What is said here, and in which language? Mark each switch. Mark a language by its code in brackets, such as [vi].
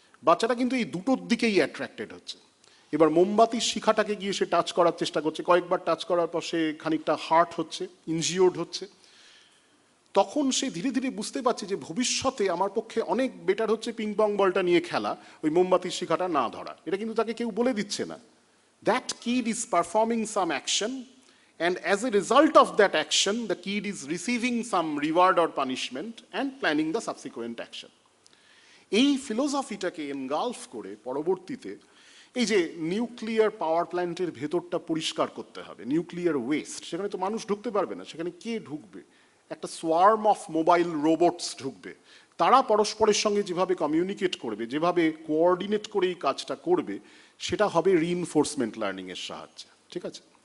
[bn] বাচ্চাটা কিন্তু এই দুটোর দিকেই অ্যাট্রাক্টেড হচ্ছে। এবার মোমবাতির শিখাটাকে গিয়ে সে টাচ করার চেষ্টা করছে, কয়েকবার টাচ করার পর সে খানিকটা হার্ট হচ্ছে, ইনজিওর্ড হচ্ছে। তখন সে ধীরে ধীরে বুঝতে পারছে যে ভবিষ্যতে আমার পক্ষে অনেক বেটার হচ্ছে পিং পং বলটা নিয়ে খেলা, ওই মোমবাতির শিখাটা না ধরা। এটা কিন্তু তাকে কেউ বলে দিচ্ছে না। [en] That kid is performing some action, and as a result of that action the kid is receiving some reward or punishment and planning the subsequent action. [bn] এই ফিলোসফিটাকে এনগালফ করে পরবর্তীতে এই যে নিউক্লিয়ার পাওয়ার প্ল্যান্টের ভেতরটা পরিষ্কার করতে হবে, নিউক্লিয়ার ওয়েস্ট, সেখানে তো মানুষ ঢুকতে পারবে না, সেখানে কে ঢুকবে? একটা সোয়ার্ম অফ মোবাইল রোবটস ঢুকবে। তারা পরস্পরের সঙ্গে যেভাবে কমিউনিকেট করবে, যেভাবে কোঅর্ডিনেট করে এই কাজটা করবে, সেটা হবে রিইনফোর্সমেন্ট লার্নিংয়ের সাহায্যে। ঠিক আছে?